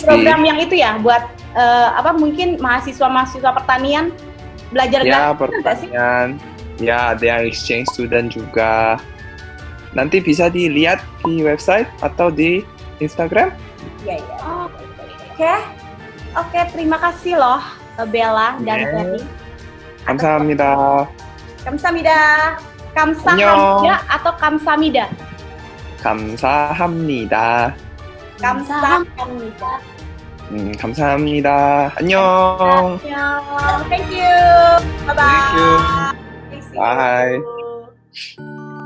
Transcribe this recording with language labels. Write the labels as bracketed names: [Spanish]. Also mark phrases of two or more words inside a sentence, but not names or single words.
[Indonesian] program yang itu ya buat mungkin mahasiswa pertanian belajar Ya, gratis nggak sih? pertanyaan. Ya, ada yang [English] exchange student [Indonesian] juga. Nanti bisa dilihat di website atau di Instagram. Iya. Oke, terima kasih loh Bella dan Yes. Ferry. [Korean] Kamsahamnida. 감사합니다. 감사합니다 Annyeong. [Indonesian] atau Kamsamida? [Korean] 감사합니다. Kamsahamnida. 감사합니다. 안녕. [English] Thank you. Bye bye. Thank you. See you. Bye.